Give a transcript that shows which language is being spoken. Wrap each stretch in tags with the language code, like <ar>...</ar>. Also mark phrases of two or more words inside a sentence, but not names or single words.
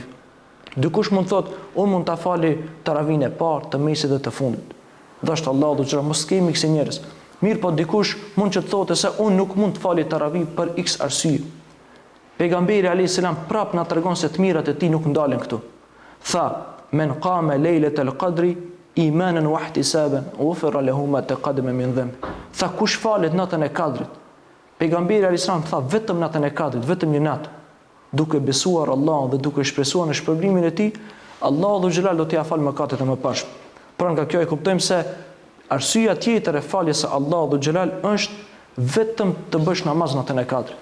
<sq>Dikush mund thotë unë mund ta fali taravin e parë, të mesit dhe të fundit. Dashur Allahu do të mos kemi kësi njerëz. Mirë, po dikush mund që të thotë se unë nuk mund të fali taravi për x arsye. Pejgamberi</sq> <ar>عليه السلام</ar> <sq>prap na tregon se të mirat e tij nuk ndalen këtu.</sq> <ar>Tha, من قام ليلة القدر إيمانا واحتسابا غفر له ما تقدم من ذنبه.</ar> <sq>Tha, kush falet natën e Kadrit? Pejgamberi</sq> <ar>عليه السلام</ar> <sq>tha, vetëm natën e Kadrit, vetëm një natë, duke besuar Allahun dhe duke shpresuar në shpërblimin e tij, Allahu</sq> <ar>ذو الجلال</ar> <sq>do t'i falë mëkatet e mëparshme. Pra, nga kjo e kuptojmë se arsyeja tjetër e faljes së Allahu</sq> <ar>ذو الجلال</ar> <sq>është vetëm të bësh namaz natën e Kadrit.</sq>